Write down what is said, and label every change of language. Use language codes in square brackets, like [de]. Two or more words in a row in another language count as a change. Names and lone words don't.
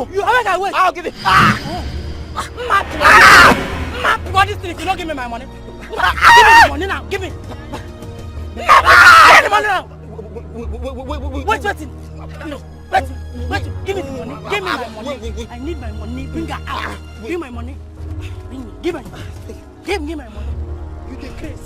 [en] You how can I wait? I'll give it. What is this? You don't give me my money. Give me the money now. Give me. Give me the money now. Wait. No. Wait. Give me the money. Give me my money. I need my money. Bring her out. Give my money. Bring me. Give my money. Give me my money. You the crazy.